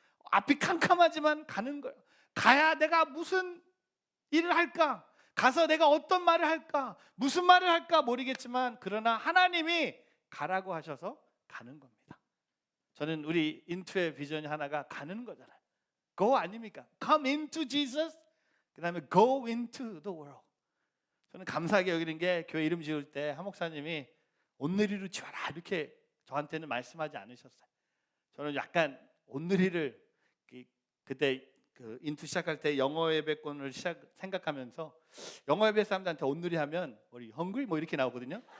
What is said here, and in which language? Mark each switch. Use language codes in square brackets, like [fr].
[ko] 앞이 캄캄하지만 가는 거예요. 가야 내가 무슨 일을 할까? 가서 내가 어떤 말을 할까? 무슨 말을 할까 모르겠지만, 그러나 하나님이 가라고 하셔서 가는 겁니다. 저는 우리 인투의 비전이 하나가 가는 거잖아요. Go 아닙니까? [en] Come into Jesus, [ko] 그 다음에 [en] go into the world. [ko] 저는 감사하게 여기는 게, 교회 이름 지을 때 한 목사님이 온누리로 지어라 이렇게 저한테는 말씀하지 않으셨어요. 저는 약간 온누리를 그때 그 인투 시작할 때 영어 예배권을 생각하면서, 영어 예배 사람들한테 온누리 하면 우리 헝그리 뭐 이렇게 나오거든요.